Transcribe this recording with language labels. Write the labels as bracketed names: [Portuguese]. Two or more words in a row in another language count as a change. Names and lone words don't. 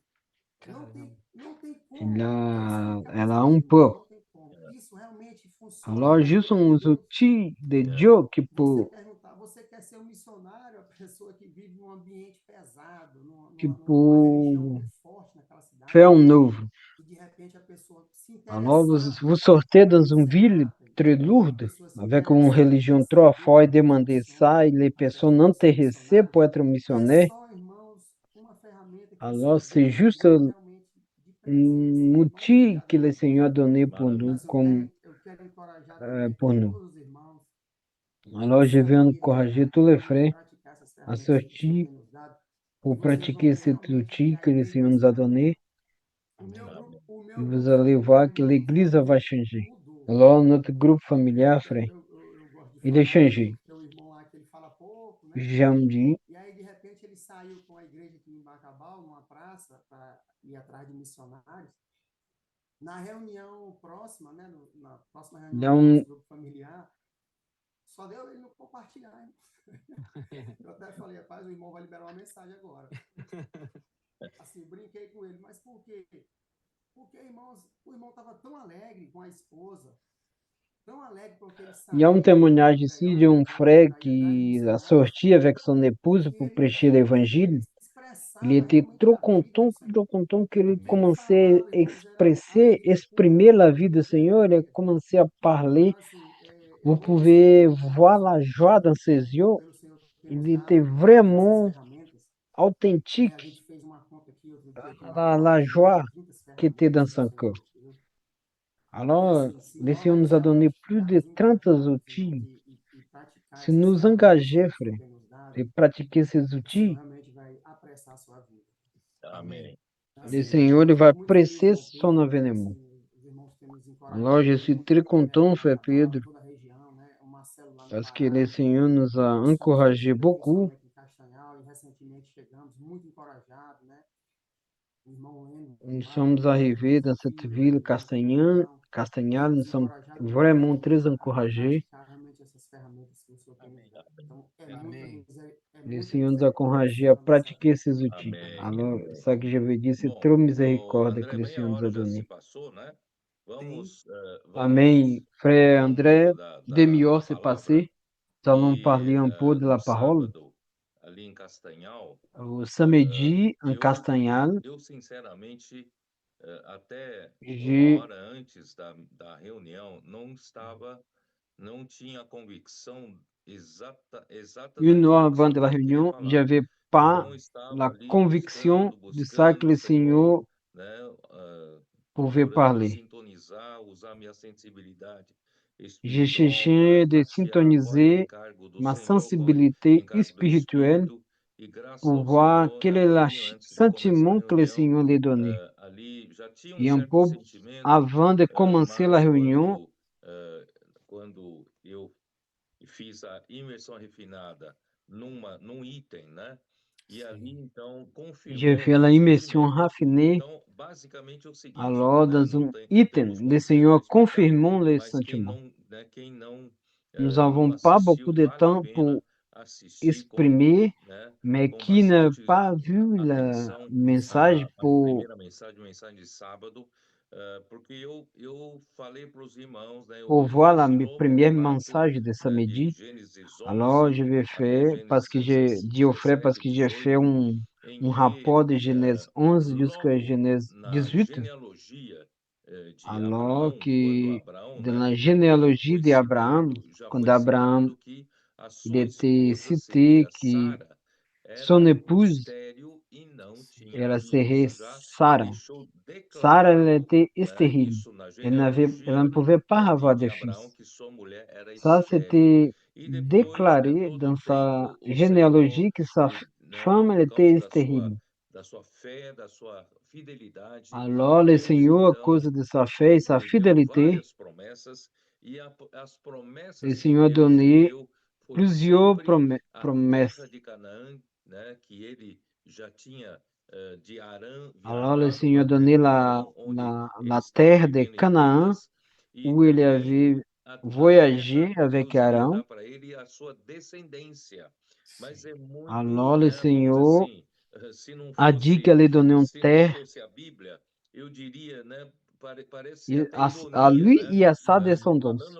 [Portuguese] Caramba. Não tem [French] elle [Portuguese] como a, explicar [French] elle [Portuguese] isso a aqui, [French] un [Portuguese] irmão. [French] peu. [Portuguese] Não tem como. Isso realmente funciona [French] Alors, [Portuguese] com a [French] juste [Portuguese] ajuda de uns Deus. [French] outils de [Portuguese] É, [French] Dieu [Portuguese] Você perguntar, você quer ser um missionário, a pessoa que vive num ambiente pesado, [French] qui [Portuguese] numa religião [French] peut [Portuguese] muito forte naquela [French] faire [Portuguese] cidade, [French] un œuvre. [Portuguese] e de repente a pessoa se [French] Alors, [Portuguese] interessar [French] vous sortez dans [Portuguese] em [French] une [Portuguese] ser [French] ville [Portuguese] padre, [French] très [Portuguese] a [French] lourde, [Portuguese] pessoa se [French] avec une [Portuguese] interessar em [French] religion trop [Portuguese] receber [French] forte et [Portuguese] uma [French] demander ça, et [Portuguese] função [French] les personnes [Portuguese] através de ser [French] intéressées [Portuguese] missionário, [French] pour être [Portuguese] é [French] missionnaires. [Portuguese] só, irmãos, uma ferramenta que o [French] Alors, [Portuguese] Senhor [French] c'est [Portuguese] Deus [French] juste [Portuguese] deu realmente de presente. [French] un [Portuguese] Vamos [French] outil [Portuguese] ouvir [French] que le [Portuguese] agora. [French] Seigneur a donné pour nous, [Portuguese] maravilha. Mas [French] comme [Portuguese] eu quero encorajar também [French] pour nous. [Portuguese] todos os irmãos a [French] Alors, je vais [Portuguese] saírem, [French] encourager tous [Portuguese] a [French] les [Portuguese] realmente [French] frères [Portuguese] praticar essas [French] à [Portuguese] ferramentas que o Senhor [French] sortir [Portuguese] tem nos dado, e [French] pour [Portuguese] vocês vão [French] pratiquer [Portuguese] ver [French] cet [Portuguese] realmente [French] outil [Portuguese] que a [French] que le [Portuguese] igreja [French] Seigneur [Portuguese] vai [French] nous [Portuguese] ser [French] a donné. [Portuguese] mudada. Amém. O [French] Et [Portuguese] meu [French] vous [Portuguese] grupo [French] allez [Portuguese] familiar, [French] voir que [Portuguese] irmãos, [French] l'Église va changer. [Portuguese] mudou. [French] Alors, notre groupe familial, frère, [Portuguese] Eu gosto de [French] il est [Portuguese] falar porque [French] changé. [Portuguese] tem um irmão lá que ele fala pouco, né? [French] J'aime dire, [Portuguese] E aí, de repente, ele saiu com a igreja aqui em Bacabal, numa praça, para ir atrás de missionários. Na reunião próxima, né? Na próxima reunião do [French] dans [Portuguese] nosso grupo familiar, só deu ele não compartilhar, hein? Eu até falei, rapaz, o irmão vai liberar uma mensagem agora. Assim, brinquei com ele, mas por quê? Porque, irmãos, o irmão estava tão alegre com a esposa, tão alegre porque ele [French] il y a un [Portuguese] saiu para [French] témoignage [Portuguese] pregar [French] ici [Portuguese] o [French] d'un [Portuguese] evangelho, [French] frère [Portuguese] para ir atrás de [French] qui a [Portuguese] missionários, [French] sorti avec son épouse [Portuguese] que [French] pour [Portuguese] ele, [French] prêcher [Portuguese] ele [French] l'évangile. Il [Portuguese] expressava [French] était [Portuguese] realmente a vida do Senhor. [French] trop content qu'il [Portuguese] Ele Amém. [French] commençait [Portuguese] falava, [French] à [Portuguese] irmãos, era [French] expresser, [Portuguese] alegria [French] exprimer [Portuguese] pura, [French] la vie de [Portuguese] alegria, [French] Seigneur. Il a [Portuguese] alegria. [French] commencé à parler. [Portuguese] Então, assim, [French] Vous [Portuguese] eu louvo o Senhor [French] pouvez [Portuguese] muito, [French] voir [Portuguese] irmãos, [French] la joie dans ses yeux. [Portuguese] pelo Senhor ter nos [French] Il était [Portuguese] dado realmente essas [French] vraiment [Portuguese] ferramentas, né? A [French] authentique, [Portuguese] gente fez uma conta aqui outro dia aqui em [French] la [Portuguese] Bacabal, tem mais [French] joie [Portuguese] de 30 [French] qui était [Portuguese] ferramentas [French] dans [Portuguese] que o [French] son [Portuguese] Senhor [French] cœur. [Portuguese] nos deu. E [French] Alors, [Portuguese] assim, se [French] le Seigneur nous [Portuguese] nós [French] a donné plus de [Portuguese] ficarmos [French] 30 [Portuguese] engajados, irmãos, [French] outils. [Portuguese] e praticar [French] Si [Portuguese] essas [French] nous [Portuguese] ferramentas que [French] engager, [Portuguese] o Senhor [French] frère, [Portuguese] tem nos dado, [French] et pratiquer ces [Portuguese] o Senhor [French] outils, [Portuguese] realmente vai apressar a sua vida. Amém. Então, [French] le [Portuguese] assim, [French] Seigneur il [Portuguese] eu [French] va [Portuguese] fico muito feliz de [French] presser son [Portuguese] ouvir, né? [French] avènement. [Portuguese] Assim, os irmãos têm nos [French] Alors, je [Portuguese] encorajado [French] suis [Portuguese] muito [French] très [Portuguese] aqui, né? Aqui [French] content, [Portuguese] em [French] frère [Portuguese] Bacabal, [French] Pedro, [Portuguese] toda a região, né? O Marcelo lá no [French] parce que le [Portuguese] Pará, [French] Seigneur nous a [Portuguese] nós estamos [French] encouragés [Portuguese] crescendo aqui, [French] beaucoup. [Portuguese] somente em Castanhal, e recentemente chegamos muito encorajados, né? O irmão Leno, [French] Nous [Portuguese] lá de [French] sommes [Portuguese] Niterói, [French] arrivés [Portuguese] nosso [French] dans cette [Portuguese] tio, né? [French] ville, [Portuguese] Da igreja Castanhal, [French] Castagnal, nous [Portuguese] temos [French] sommes [Portuguese] encorajado [French] vraiment [Portuguese] muitos [French] très [Portuguese] a [French] encouragés. [Portuguese] praticar realmente essas ferramentas que o Senhor tem nos Amém. dado. Então, Amém. é [French] Le [Portuguese] muita [French] Seigneur nous a [Portuguese] misericórdia do [French] encouragés [Portuguese] Senhor [French] à [Portuguese] na nossa [French] pratiquer [Portuguese] vida. [French] ces outils. [Portuguese] Amém. [French] Alors, [Portuguese] Amém. [French] ça que je veux dire, c'est [Portuguese] Bom, [French] trop [Portuguese] ô, [French] miséricorde que [Portuguese] André, [French] le [Portuguese] bem a [French] Seigneur nous a [Portuguese] hora já se [French] donné. [Portuguese] passou, né? Sim, Amen. Vamos [French] Frère [Portuguese] falar um [French] André, [Portuguese] pouco da [French] demi-heure s'est [Portuguese] palavra. [French] passée. Nous allons [Portuguese] E [French] parler un peu de la [Portuguese] no [French] parole. [Portuguese] sábado, ali em Castanhal, [French] Au samedi, en [Portuguese] eu, [French] Castagnal, [Portuguese] eu sinceramente, até uma [French] j'ai [Portuguese] hora antes da reunião, não tinha convicção exata [French] une heure [Portuguese] daquilo que o [French] avant [Portuguese] Senhor [French] de la [Portuguese] queria [French] réunion, [Portuguese] falar. [French] j'avais pas [Portuguese] Então, eu estava [French] la [Portuguese] ali [French] conviction de ça que [Portuguese] buscando o [French] le [Portuguese] Senhor, [French] Seigneur [Portuguese] né? [French] pouvait [Portuguese] Procurando [French] parler. [Portuguese] sintonizar, usar minha sensibilidade [French] J'ai [Portuguese] espiritual [French] cherché de [Portuguese] tatear a voz de [French] syntoniser [Portuguese] encargo do [French] ma [Portuguese] Senhor, [French] sensibilité [Portuguese] encargo do [French] spirituelle [Portuguese] Espírito, e graças [French] pour [Portuguese] ao [French] voir [Portuguese] Senhor, [French] quel est le [Portuguese] ali antes de começar a [French] sentiment que le [Portuguese] reunião, [French] Seigneur lui donnait. [Portuguese] ali já tinha um [French] Et un [Portuguese] certo [French] peu [Portuguese] sentimento, [French] avant de commencer la [Portuguese] mas [French] réunion, [Portuguese] quando eu fiz a imersão refinada num item, né? E ali, Sim. então, [French] j'ai [Portuguese] confirmou o [French] fait [Portuguese] meu [French] la immersion [Portuguese] sentimento. [French] raffinée. [Portuguese] Então, basicamente é o seguinte, [French] Alors, [Portuguese] né? [French] dans un [Portuguese] Não [French] item, [Portuguese] temos [French] le [Portuguese] muito tempo para [French] Seigneur [Portuguese] explicar, [French] confirmons les [Portuguese] mas [French] sentiments. [Portuguese] quem não [French] Nous n'avons pas [Portuguese] assistiu, [French] beaucoup de [Portuguese] vale a [French] temps [Portuguese] pena [French] pour [Portuguese] assistir [French] exprimer, [Portuguese] né, [French] mais [Portuguese] com [French] qui n'a [Portuguese] bastante [French] pas vu le [Portuguese] atenção [French] message [Portuguese] a primeira mensagem de sábado, porque eu falei para os irmãos, né, [French] pour voir la [Portuguese] esse novo [French] première [Portuguese] relato, [French] message de [Portuguese] né, de [French] samedi. [Portuguese] Gênesis [French] Alors, [Portuguese] 11 [French] je vais [Portuguese] até [French] faire, parce que [Portuguese] Gênesis [French] j'ai dit aux frères, parce [Portuguese] 17, [French] que j'ai fait [Portuguese] 18, em [French] un [Portuguese] que [French] rapport de Genèse 11 jusqu'à [Portuguese] logo [French] Genèse [Portuguese] na [French] 18. [Portuguese] genealogia de [French] Alors [Portuguese] Abraão, quando [French] que [Portuguese] Abraão, [French] dans [Portuguese] né, [French] la généalogie [Portuguese] foi [French] d'Abraham, [Portuguese] citado, já [French] quand [Portuguese] foi [French] Abraham [Portuguese] citado que a [French] il [Portuguese] sua [French] était [Portuguese] esposa [French] cité, [Portuguese] seria [French] que [Portuguese] Sara, [French] son [Portuguese] era [French] épouse, [Portuguese] estéril e não Sim. tinha [French] elle serait [Portuguese] filhos. Já [French] Sarah. [Portuguese] deixou [French] Sarah, elle [Portuguese] declarado, [French] était [Portuguese] né, [French] stérile. [Portuguese] isso na [French] Elle ne [Portuguese] genealogia [French] pouvait pas avoir [Portuguese] de [French] de [Portuguese] Abraão, [French] fils. [Portuguese] que sua mulher era [French] Ça, [Portuguese] estéril. [French] c'était [Portuguese] E depois, né, [French] déclaré [Portuguese] todo o [French] dans sa [Portuguese] tempo, o Senhor, [French] généalogie que sa [Portuguese] ele, né, [French] femme, elle [Portuguese] por causa [French] était stérile. [Portuguese] da sua fé, da sua fidelidade, [French] Alors, le [Portuguese] Deus [French] Seigneur, à [Portuguese] então [French] cause de sa foi et sa [Portuguese] lhe deu [French] fidélité, [Portuguese] várias promessas, e as [French] le [Portuguese] promessas que [French] Seigneur a [Portuguese] Deus lhe [French] donné [Portuguese] deu foi [French] plusieurs [Portuguese] sempre a [French] promesses. [Portuguese] terra de Canaã, né, que ele já tinha [French] Alors le Seigneur donnait la terre de Canaã où il avait voyagé avec Arão. Alors le Seigneur a dit qu'elle allait donner une terre à lui et à sa descendance.